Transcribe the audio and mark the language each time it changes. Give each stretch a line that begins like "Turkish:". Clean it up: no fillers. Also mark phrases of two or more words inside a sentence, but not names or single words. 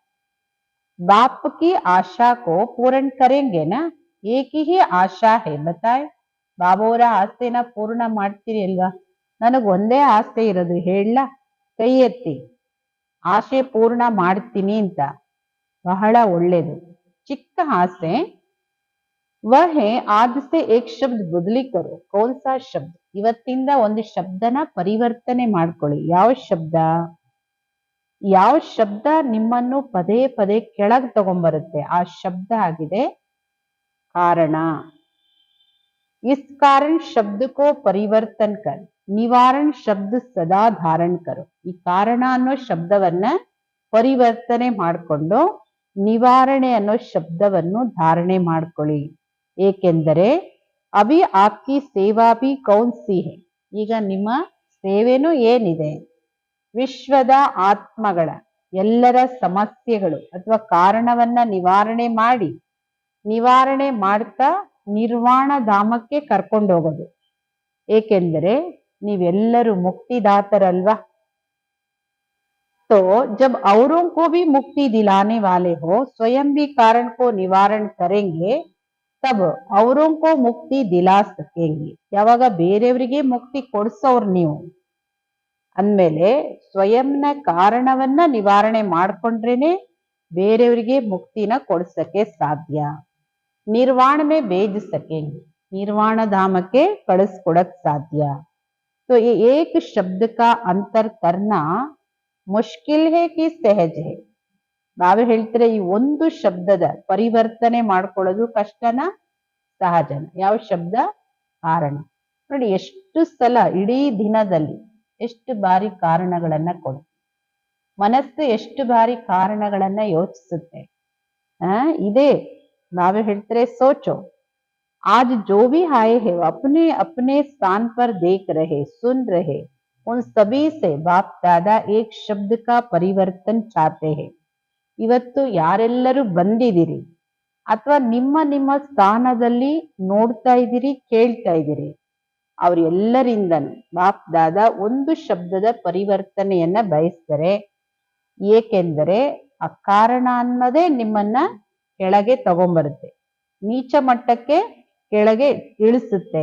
Hindi: बाप की आशा को पूर्ण करेंगे ना, एक ही आशा है.
Kannada: बताए ಬಾಬೋರ ಆಸೆನ ಪೂರ್ಣ ಮಾಡ್ತೀರಿ ಅಲ್ವಾ. ನನಗ್ ಒಂದೇ ಆಸೆ ಇರೋದು, ಹೇಳ ಕೈ ಎತ್ತಿ ಆಸೆ ಪೂರ್ಣ ಮಾಡ್ತೀನಿ ಅಂತ. ಬಹಳ ಒಳ್ಳೇದು, ಚಿಕ್ಕ ಆಸೆ.
Hindi: वह है आज से एक शब्द बदली करो. कौन सा शब्द.
Kannada: ಇವತ್ತಿಂದ ಒಂದು ಶಬ್ದನ ಪರಿವರ್ತನೆ ಮಾಡ್ಕೊಳ್ಳಿ. ಯಾವ ಶಬ್ದ, ಯಾವ ಶಬ್ದ ನಿಮ್ಮನ್ನು ಪದೇ ಪದೇ ಕೆಳಗೆ ತಗೊಂಡ್ಬರುತ್ತೆ ಆ ಶಬ್ದ ಆಗಿದೆ ಕಾರಣ.
Hindi: इस कारण शब्द को परिवर्तन कर निवारण शब्द सदा धारण करो.
Kannada: ಈ ಕಾರಣ ಅನ್ನೋ ಶಬ್ದವನ್ನ ಪರಿವರ್ತನೆ ಮಾಡಿಕೊಂಡು ನಿವಾರಣೆ ಅನ್ನೋ ಶಬ್ದವನ್ನು ಧಾರಣೆ ಮಾಡ್ಕೊಳ್ಳಿ.
Hindi: ಏಕೆಂದರೆ अभी आपकी सेवा भी कौन सी है.
Kannada: ಈಗ ನಿಮ್ಮ ಸೇವೆನೂ ಏನಿದೆ, ವಿಶ್ವದ ಆತ್ಮಗಳ ಎಲ್ಲರ ಸಮಸ್ಯೆಗಳು ಅಥವಾ ಕಾರಣವನ್ನ ನಿವಾರಣೆ ಮಾಡ್ತಾ ನಿರ್ವಾಣ ಧಾಮಕ್ಕೆ ಕರ್ಕೊಂಡು ಹೋಗೋದು. ಏಕೆಂದರೆ ನೀವೆಲ್ಲರೂ ಮುಕ್ತಿದಾತರಲ್ವಾ.
Hindi: तो जब औरों को भी मुक्ति दिलाने वाले हो, स्वयं भी कारण को निवारण करेंगे, तब औरों को मुक्ति दिला सकेंगे.
Kannada: ಯಾವಾಗ ಬೇರೆಯವರಿಗೆ ಮುಕ್ತಿ ಕೊಡಿಸೋರು ನೀವು ಅಂದ್ಮೇಲೆ ಸ್ವಯಂನ ಕಾರಣವನ್ನ ನಿವಾರಣೆ ಮಾಡ್ಕೊಂಡ್ರೇನೆ ಬೇರೆಯವರಿಗೆ ಮುಕ್ತಿನ ಕೊಡ್ಸಕ್ಕೆ ಸಾಧ್ಯ.
Hindi: निर्वाण में भेज सकेंगे,
Kannada: ನಿರ್ವಾಣ ಧಾಮಕ್ಕೆ ಕಳಿಸ್ಕೊಡಕ್ ಸಾಧ್ಯ.
Hindi: तो ये एक शब्द का अंतर करना मुश्किल है कि सहज है.
Kannada: ನಾವೇ ಹೇಳ್ತಾರೆ ಈ ಒಂದು ಶಬ್ದದ ಪರಿವರ್ತನೆ ಮಾಡ್ಕೊಳ್ಳೋದು ಕಷ್ಟನಾ ಸಹಜನ. ಯಾವ ಶಬ್ದ? ಕಾರಣ. ನೋಡಿ ಎಷ್ಟು ಸಲ ಇಡೀ ದಿನದಲ್ಲಿ ಎಷ್ಟು ಬಾರಿ ಕಾರಣಗಳನ್ನ ಕೊಡು. ಮನಸ್ಸು ಎಷ್ಟು ಬಾರಿ ಕಾರಣಗಳನ್ನ ಯೋಚಿಸುತ್ತೆ. ಇದೇ ನಾವೇ ಹೇಳ್ತಾರೆ ಸೋಚೋ.
Hindi: आज जो भी आए हैं वो अपने अपने स्थान पर देख रहे, सुन रहे, उन सभी से बाप दादा एक शब्द का परिवर्तन चाहते हैं.
Kannada: ಇವತ್ತು ಯಾರೆಲ್ಲರೂ ಬಂದಿದ್ದೀರಿ ಅಥವಾ ನಿಮ್ಮ ನಿಮ್ಮ ಸ್ಥಾನದಲ್ಲಿ ನೋಡ್ತಾ ಇದ್ದೀರಿ, ಕೇಳ್ತಾ ಇದ್ದೀರಿ, ಅವರೆಲ್ಲರಿಂದನೂ ಬಾಪ್ ದಾದಾ ಒಂದು ಶಬ್ದದ ಪರಿವರ್ತನೆಯನ್ನ ಬಯಸ್ತಾರೆ. ಏಕೆಂದರೆ ಆ ಕಾರಣ ಅನ್ನೋದೇ ನಿಮ್ಮನ್ನ ಕೆಳಗೆ ತಗೊಂಬರುತ್ತೆ, ನೀಚ ಮಟ್ಟಕ್ಕೆ ಕೆಳಗೆ ಇಳಿಸುತ್ತೆ.